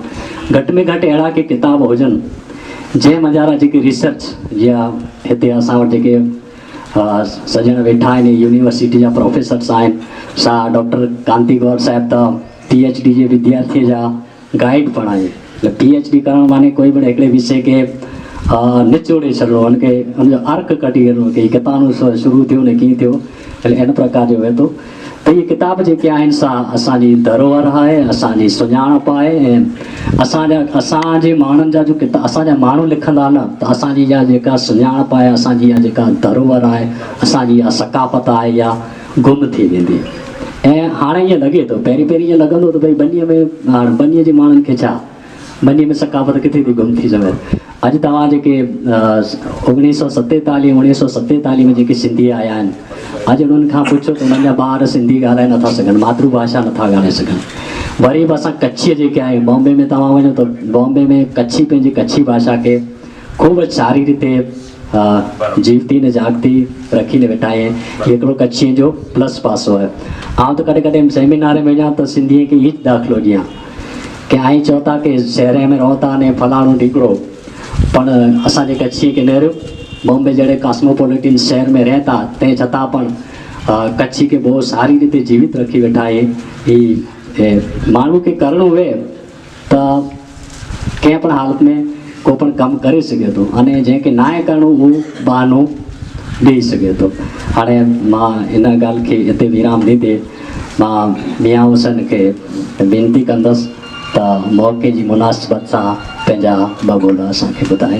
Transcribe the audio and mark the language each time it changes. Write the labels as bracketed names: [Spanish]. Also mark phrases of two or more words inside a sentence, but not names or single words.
[Sindhi] घटि में घटि अहिड़ा के किताब हुजनि जंहिं मंझारा जेकी रिसर्च या हिते असां वटि जेके सजण वेठा आहिनि, यूनिवर्सिटी जा प्रोफेसर्स आहिनि, सा डॉक्टर कांति गौर साहिब त PhD जे विद्यार्थीअ जा गाइड पण आहे। PhD करणु माने कोई बि हिकिड़े विषय खे निचोड़े छॾिणो, हुनखे हुनजो अर्क कढी छॾिणो की किताब शुरू थियो न कीअं थियो, इन प्रकार जो हुए थो। त इहे किताब जेके आहिनि सा असांजी धरोहर आहे, असांजी सुञाणप आहे, ऐं असांजे माण्हुनि जा जो किताब असांजा माण्हू लिखंदा न त असांजी इहा जेका सुञाणप आहे, असांजी इहा जेका धरोहर आहे, असांजी इहा सकाफ़त आहे, इहा गुम थी वेंदी। ऐं हाणे ईअं लॻे थो, पहिरीं ईअं लॻंदो त भई बनीअ में, हाणे बनीअ जे माण्हुनि खे छा, बनीअ में सकाफ़त किथे थी गुम थी सघे। अॼु तव्हां जेके 1947 में जेके सिंधी आया आहिनि, अॼु उन्हनि खां पुछो त उन्हनि जा ॿार सिंधी ॻाल्हाए नथा सघनि, मातृभाषा नथा ॻाल्हाए सघनि। वरी बि असां कच्छीअ जेके आहियूं, बॉम्बे में तव्हां वञो त बॉम्बे में कच्छी पंहिंजी कच्छी भाषा खे ख़ूब सारी रीते जीवती ने जागती रखी ने वेठा आहिनि। हिकिड़ो कच्छीअ जो प्लस पासो आहे। आउं त कॾहिं कॾहिं सेमिनार में वञा त सिंधीअ खे ई दाख़िलो ॾियां की आई चओ था की शहर में रहो था ने फलाणो ढिकड़ो, पण असांजे कच्छीअ खे नहरियो, बॉम्बे जहिड़े कॉस्मोपॉलिटन शहर में रहे था, तंहिं छतां पण कच्छी खे बहुत सारी रीते जीवित रखी वेठा आहे। ही माण्हू खे करिणो हुए त कंहिं पण हालत में को पण कमु करे सघे थो, अने जंहिंखे न आहे करिणो उहो बहानो ॾेई सघे थो। हाणे मां इन ॻाल्हि खे हिते विराम ॾींदे मां मियां हुसैन खे वेनिती कंदसि त मौक़े जी मुनासिबत सां पंहिंजा ॿ ॿोल असांखे ॿुधाइनि।